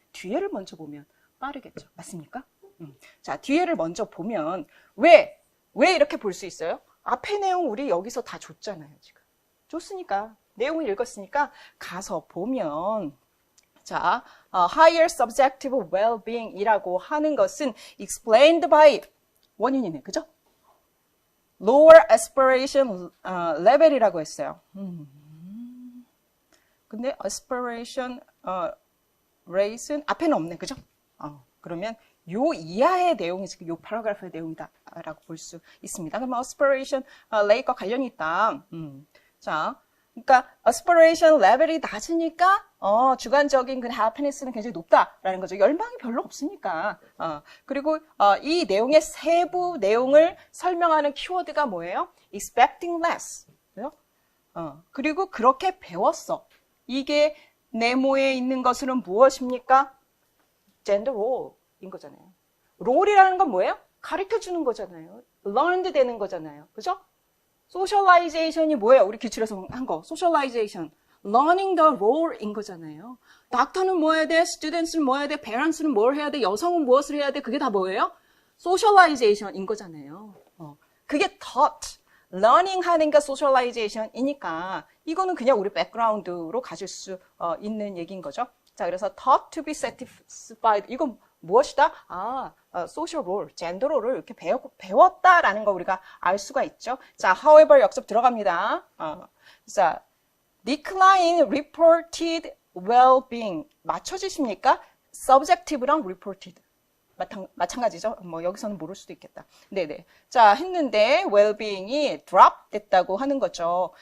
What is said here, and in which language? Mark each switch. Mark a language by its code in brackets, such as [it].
[ko] 뒤에를 먼저 보면 빠르겠죠. 맞습니까? 자, 뒤에를 먼저 보면 왜 이렇게 볼 수 있어요? 앞에 내용 우리 여기서 다 줬잖아요. 지금. 줬으니까. 내용을 읽었으니까 가서 보면 자, [en] higher subjective well-being [ko] 이라고 하는 것은 [en] explained by [ko] 원인이네, 그죠? [en] lower aspiration level [ko] 이라고 했어요. 근데 aspiration rate는 앞에는 없네, 그죠? 그러면 요 이하의 내용이 지금 요 파라그래프의 내용이다라고 볼 수 있습니다. 그러면 aspiration rate과 관련이 있다. 자. 그러니까 aspiration level이 낮으니까 주관적인 그 happiness는 굉장히 높다라는 거죠. 열망이 별로 없으니까. 그리고 이 내용의 세부 내용을 설명하는 키워드가 뭐예요? [en] expecting less. [ko] 그죠? 그리고 그렇게 배웠어. 이게 네모에 있는 것은 무엇입니까? gender role인 거잖아요. role이라는 건 뭐예요? 가르쳐주는 거잖아요. learned 되는 거잖아요. 그죠? 소셜라이제이션이 뭐예요? 우리 기출에서 한 거. 소셜라이제이션. [en] learning the role인 [ko] 거잖아요. 닥터는 뭐 해야 돼? students는 뭐 해야 돼? parents는 뭘 해야 돼? 여성은 무엇을 해야 돼? 그게 다 뭐예요? socialization인 거잖아요. 그게 [en] taught, learning [ko] 하는 게 socialization이니까 이거는 그냥 우리 백그라운드로 가질 수 있는 얘기인 거죠. 자, 그래서 [en] taught to be satisfied. [ko] 이건 무엇이다? social role, gender role을 이렇게 배웠다라는 거 우리가 알 수가 있죠. 자, however 역습 들어갑니다. [en] 자, decline reported well-being. [ko] 맞춰지십니까? subjective랑 reported. 마찬가지죠. 뭐 여기서는 모를 수도 있겠다. 네네. 자, 했는데 well-being이 drop 됐다고 하는 거죠.